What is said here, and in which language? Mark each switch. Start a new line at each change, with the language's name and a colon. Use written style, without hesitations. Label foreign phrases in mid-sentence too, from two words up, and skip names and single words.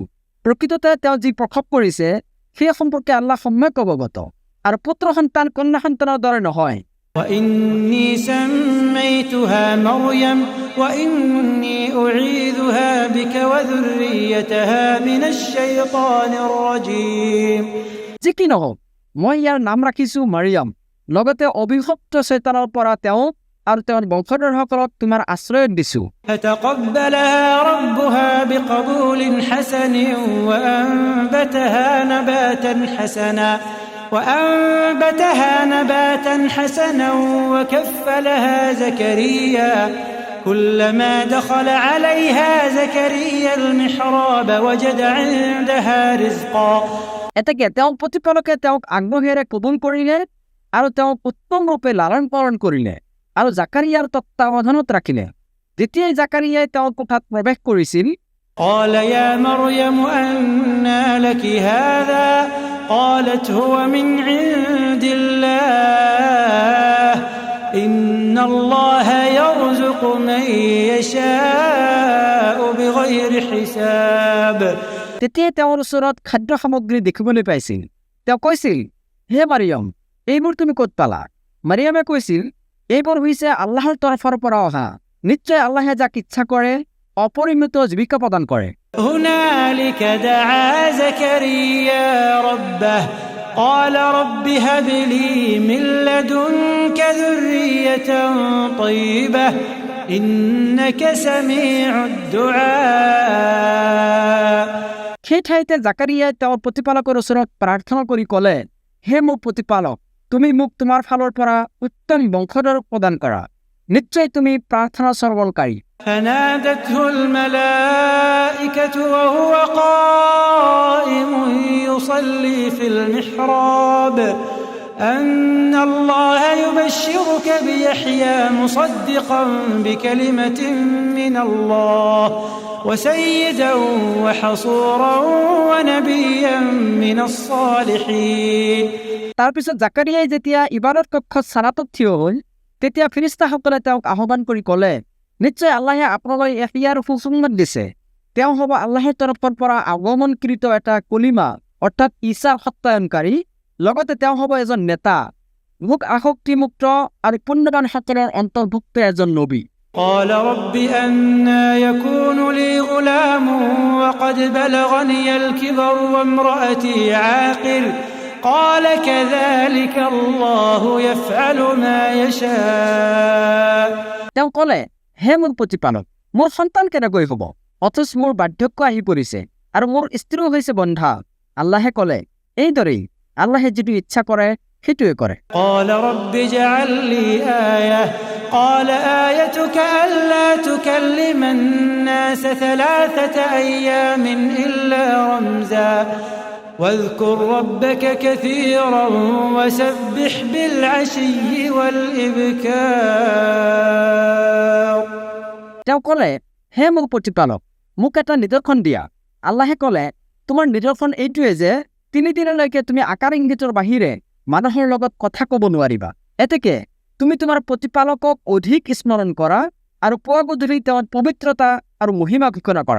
Assamese: প্ৰকৃততে তেওঁ যি প্ৰসৱ কৰিছে সেই সম্পৰ্কে আল্লাহ সম্যক অৱগত, আৰু পুত্ৰ সন্তান কন্যা সন্তানৰ দৰে নহয়।
Arabic: وإني سميتها مريم وإني أعيذها بك وذريتها من الشيطان الرجيم।
Assamese: যি কি নহওক মই ইয়াৰ নাম ৰাখিছোঁ মাৰিয়াম, লগতে অভিশপ্ত শয়তানৰ পৰা তেওঁক আৰু তেওঁৰ বংশধৰসকলক তোমাৰ আশ্ৰয় দিছো
Arabic: فتقبلها ربها بقبول حسن وأنبتها نباتا حسنا وكفلها زكريا كلما دخل عليها زكريا المحراب وجد عندها رزقا
Assamese: এতেকে তেওঁ প্ৰতিপালকে তেওঁক আগ্ৰহেৰে কবুল কৰিলে আৰু তেওঁক উত্তম ৰূপে লালন পালন কৰিলে আৰু জাকাৰিয়াৰ তত্ত্বাৱধানত ৰাখিলে যেতিয়াই জাকাৰিয়াই তেওঁৰ কোঠাত প্ৰৱেশ কৰিছিল
Arabic: قال يا مريم أنى لك هذا قالت هو من عند الله إن الله يرزق من يشاء بغير حساب
Assamese: তেতিয়াই তেওঁৰ ওচৰত খাদ্য সামগ্ৰী দেখিবলৈ পাইছিল তেওঁ কৈছিল হে মাৰিয়াম এইবোৰ তুমি ক'ত পালা মাৰিয়ামে কৈছিল এইবোৰ হৈছে আল্লাহৰ তৰফৰ পৰা অহা নিশ্চয় আল্লাহে যাক ইচ্ছা কৰে অপৰিমিত জীৱিকা প্ৰদান কৰে
Arabic: هنالك دعا زكريا ربه قال رب هب لي من لدنك ذرية طيبة إنك سميع الدعاء
Assamese: সেই ঠাইতে জাকাৰিয়াই তেওঁৰ প্ৰতিপালকৰ ওচৰত প্ৰাৰ্থনা কৰি ক'লে হে মোৰ প্ৰতিপালক তুমি মোক তোমাৰ ফালৰ পৰা উত্তম বংশধৰ প্ৰদান কৰা নিশ্চয় তুমি প্ৰাৰ্থনা সৰ্বলকাৰী
Arabic: فنادته الملائكة وهو قائم يصلي في المحراب أن الله يبشرك بيحيى مصدقا بكلمة من الله وسيدا وحصورا ونبيا من الصالحين
Assamese: তাৰপিছত জাকাৰিয়াই যেতিয়া ইবাদত কক্ষত সালাতত থিয় হ'ল তেতিয়া ফেৰেশতাসকলে তেওঁক আহ্বান কৰি ক'লে নিশ্চয় আল্লাহে আপোনালৈ ইয়াৰ সুসংবাদ দিছে তেওঁ হ'ব আল্লাহৰ তৰফৰ পৰা আগমনকৃত এটা কলিমা অৰ্থাৎ ঈশা সত্যায়নকাৰী লগতে তেওঁ হ'ব এজন নেতা মুখ আসক্তিমুক্ত আৰু পুণ্যবানসকলৰ অন্তৰ্ভুক্ত এজন নবী
Arabic: قال رب أنى يكون لي غلام وقد بلغني الكبر وامرأتي عاقر قال كذلك الله يفعل ما يشاء
Assamese: তেওঁ ক'লে হে মোৰ প্ৰতিপালক মোৰ সন্তান কেনেকৈ হ'ব অথচ মোৰ বাৰ্ধক্য আহি পৰিছে আৰু মোৰ স্ত্ৰীও হৈছে বন্ধা আল্লাহে ক'লে এইদৰেই আল্লাহে যিটো ইচ্ছা কৰে সেইটোৱে কৰে
Arabic: قال رب اجعل لي آية قال آيتك ألا تكلم الناس 3 أيام إلا رمزا واذكر ربك كثيرا وسبح بالعشي والإبكار
Assamese: তেওঁ ক'লে হে মোৰ প্ৰতিপালক মোক এটা নিদৰ্শন দিয়া আল্লাহে ক'লে তোমাৰ নিদৰ্শন এইটোৱে যে 3 দিনলৈকে তুমি আকাৰ ইংগিতৰ বাহিৰে মানুহৰ লগত কথা ক'ব নোৱাৰিবা এতেকে তুমি তোমাৰ প্ৰতিপালকক অধিক স্মৰণ কৰা আৰু পুৱা গধূলি তেওঁৰ পবিত্ৰতা আৰু মহিমা ঘোষণা কৰা